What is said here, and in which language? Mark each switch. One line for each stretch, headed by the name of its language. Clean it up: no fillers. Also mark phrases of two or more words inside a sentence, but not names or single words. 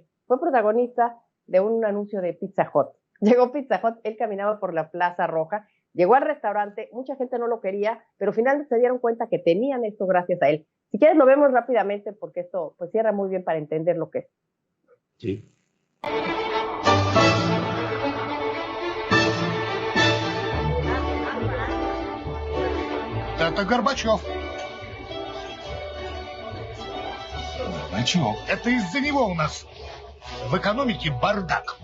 Spanish: Fue protagonista de un anuncio de Pizza Hut. Llegó Pizza Hut, él caminaba por la Plaza Roja, llegó al restaurante, mucha gente no lo quería, pero finalmente se dieron cuenta que tenían esto gracias a él. Si quieres lo vemos rápidamente porque esto pues cierra muy bien para entender lo que es. Sí.
Russian: Это Горбачев. Горбачев? Это из-за него у нас в экономике бардак.